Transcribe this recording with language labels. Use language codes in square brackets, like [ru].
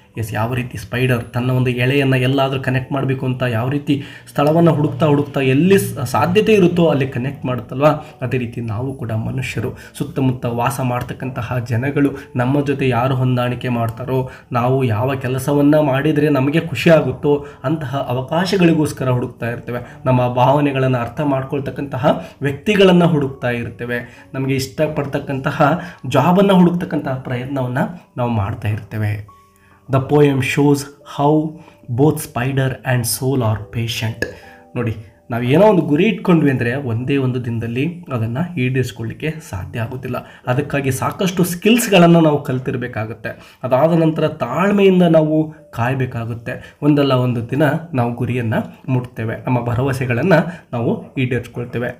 [kn] S, ಯಾವ ರೀತಿ spider ತನ್ನ ಒಂದು ಎಳೆಯನ್ನು ಎಲ್ಲಾದರೂ ಕನೆಕ್ಟ್ ಮಾಡಬೇಕು ಅಂತ ಯಾವ ರೀತಿ ಸ್ಥಳವನ್ನು ಹುಡುಕ್ತಾ ಎಲ್ಲಿ ಸಾಧ್ಯತೆ ಇರುತ್ತೋ ಅಲ್ಲಿ ಕನೆಕ್ಟ್ ಮಾಡುತ್ತಲ್ವ, ಅದೇ ರೀತಿ ನಾವು ಕೂಡ ಮನುಷ್ಯರು ಸುತ್ತಮುತ್ತ ವಾಸ ಮಾಡ್ತಕ್ಕಂತಹ ಜನಗಳು ನಮ್ಮ ಜೊತೆ ಯಾರು ಹೊಂದಾಣಿಕೆ ಮಾಡ್ತಾರೋ, ನಾವು ಯಾವ ಕೆಲಸವನ್ನು ಮಾಡಿದರೆ ನಮಗೆ ಖುಷಿ ಆಗುತ್ತೋ ಅಂತಹ ಅವಕಾಶಗಳಿಗೋಸ್ಕರ ಹುಡುಕ್ತಾ ಇರ್ತೇವೆ. ನಮ್ಮ ಭಾವನೆಗಳನ್ನು ಅರ್ಥ ಮಾಡ್ಕೊಳ್ತಕ್ಕಂತಹ ವ್ಯಕ್ತಿಗಳನ್ನು ಹುಡುಕ್ತಾ ಇರ್ತೇವೆ. ನಮಗೆ ಇಷ್ಟಪಡ್ತಕ್ಕಂತಹ ಜಾಬನ್ನು ಹುಡುಕ್ತಕ್ಕಂತಹ ಪ್ರಯತ್ನವನ್ನು ನಾವು ಮಾಡ್ತಾ ಇರ್ತೇವೆ. [en] The poem shows how both spider and soul are patient. [kn] ನೋಡಿ, ನಾವು ಏನೋ ಒಂದು ಗುರಿ ಇಟ್ಕೊಂಡ್ವಿ ಅಂದರೆ ಒಂದೇ ಒಂದು ದಿನದಲ್ಲಿ ಅದನ್ನು ಈಡೇರಿಸ್ಕೊಳ್ಳಿಕ್ಕೆ ಸಾಧ್ಯ ಆಗೋದಿಲ್ಲ. ಅದಕ್ಕಾಗಿ ಸಾಕಷ್ಟು ಸ್ಕಿಲ್ಸ್ಗಳನ್ನು ನಾವು ಕಲ್ತಿರಬೇಕಾಗುತ್ತೆ. ಅದಾದ ನಂತರ ತಾಳ್ಮೆಯಿಂದ ನಾವು ಕಾಯಬೇಕಾಗುತ್ತೆ. ಒಂದಲ್ಲ ಒಂದು ದಿನ ನಾವು ಗುರಿಯನ್ನು ಮುಟ್ತೇವೆ, ನಮ್ಮ ಭರವಸೆಗಳನ್ನು ನಾವು ಈಡೇರಿಸ್ಕೊಳ್ತೇವೆ.